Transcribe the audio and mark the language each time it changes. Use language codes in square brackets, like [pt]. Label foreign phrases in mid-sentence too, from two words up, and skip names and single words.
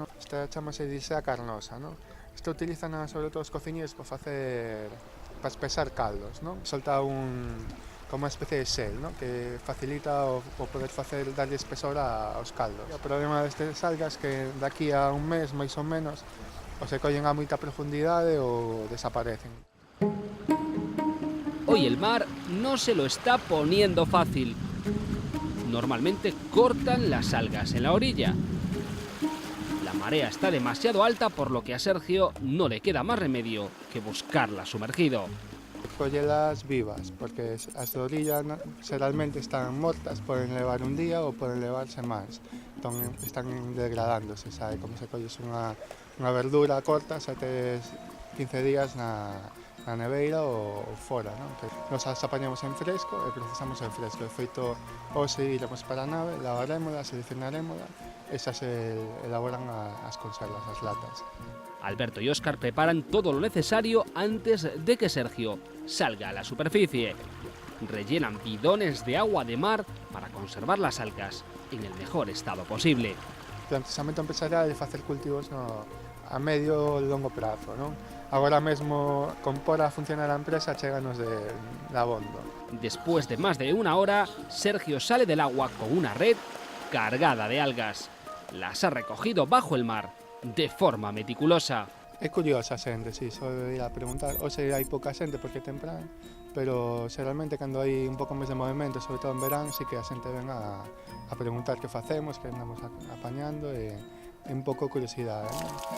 [gl] Esta chamase Disea carnosa, non? Isto utilizan sobre todo os cociñeiros para espesar caldos, non? Solta como unha especie de xel, non? Que facilita o poder darlle espesor aos caldos. O problema destes algas que daqui a un mes, máis ou menos, ou se collen a moita profundidade ou desaparecen. [es] Hoy el mar no se lo está poniendo fácil. Normalmente cortan las algas en la orilla. La marea está demasiado alta, por lo que a Sergio no le queda más remedio que buscarla sumergido. [gl] Collelas vivas, porque as de orilla xeralmente están mortas, poden levar un día ou poden levar semanas. Entón están degradándose, sabe? Como se colles unha verdura corta, xa tes 15 días na neveira ou fora, non? Nos as apañamos en fresco e procesamos en fresco. De feito, hoxe iremos para a nave, lavarémola, seleccionarémola e xa se elaboran as conservas, as latas. [es] Alberto y Óscar preparan todo lo necesario antes de que Sergio salga a la superficie. Rellenan bidones de agua de mar para conservar las algas en el mejor estado posible. [gl] O planteamento empresarial é facer cultivos a medio e longo prazo, non? Agora mesmo, con por a funcionar a empresa, cheganos de abondo. [es] Después de más de 1 hora, Sergio sale del agua con una red cargada de algas. Las ha recogido bajo el mar de forma meticulosa. [gl] É curiosa a xente, si, só ir a preguntar. Hoxe hai pouca xente porque é temprano, pero xeralmente cando hai un pouco máis de movimento, sobre todo en verán, sí que a xente ven a preguntar que facemos, que andamos apañando, e un pouco curiosidade, non?